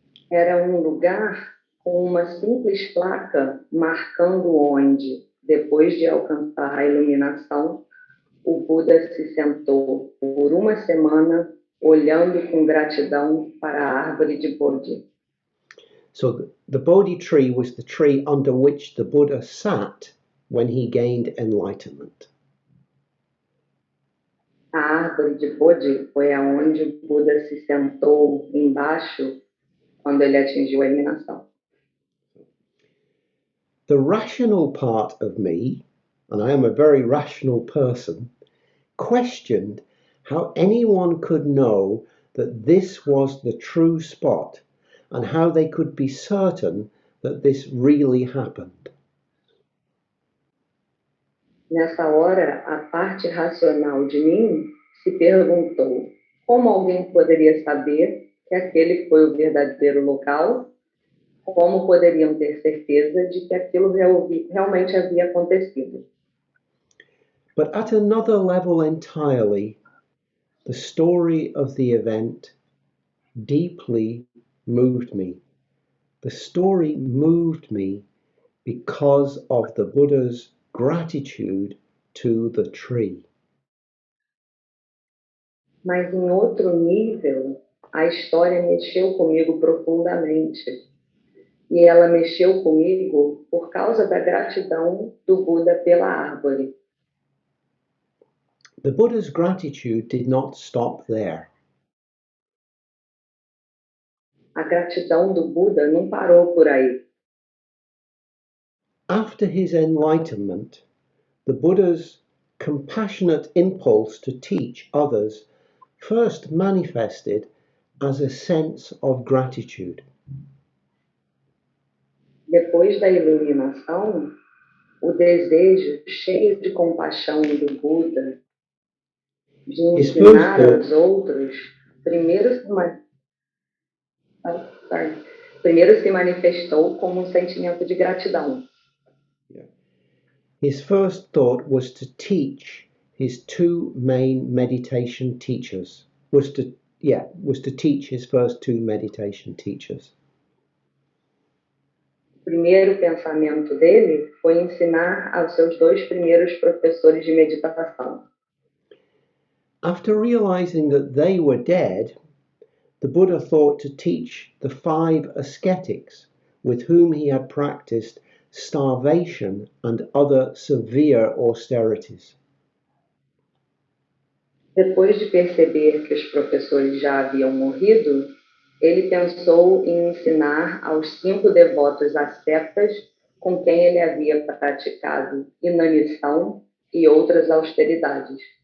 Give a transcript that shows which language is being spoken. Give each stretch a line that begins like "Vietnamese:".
Portuguese: Era um lugar com uma simples placa marcando onde, depois de alcançar a iluminação, o Buda se sentou por 1 semana olhando com gratidão para a árvore de Bodhi.
English: So the Bodhi tree was the tree under which the Buddha sat when he gained enlightenment.
Portuguese: A árvore de Bodhi foi aonde o Buda se sentou embaixo quando ele atingiu a iluminação.
English: The rational part of me, and I am a very rational person, questioned how anyone could know that this was the true spot and how they could be certain that this really happened.
Portuguese: Nessa hora, a parte racional de mim se perguntou como alguém poderia saber que aquele foi o verdadeiro local, como poderiam ter certeza de que aquilo realmente havia acontecido.
English: But at another level entirely, the story of the event deeply moved me. The story moved me because of the Buddha's gratitude to the tree.
Portuguese: Mas em outro nível, a história mexeu comigo profundamente. E ela mexeu comigo por causa da gratidão do Buda pela árvore.
English: The Buddha's gratitude did not stop there.
Portuguese: A gratidão do Buda não parou por aí.
English: After his enlightenment, the Buddha's compassionate impulse to teach others first manifested as a sense of gratitude.
Portuguese: Depois da iluminação, o desejo cheio de compaixão do Buda de ensinar aos outros primeiro se manifestou como um sentimento de gratidão.
English: His first thought was to teach his 2 main meditation teachers. Was to teach his first 2 meditation teachers.
Portuguese: O primeiro pensamento dele foi ensinar aos seus 2 primeiros professores de meditação.
English: After realizing that they were dead, the Buddha thought to teach the 5 ascetics with whom he had practiced starvation, and other severe austerities.
Portuguese: Depois de perceber que os professores já haviam morrido, ele pensou em ensinar aos 5 devotos ascetas com quem ele havia praticado inanição e outras austeridades.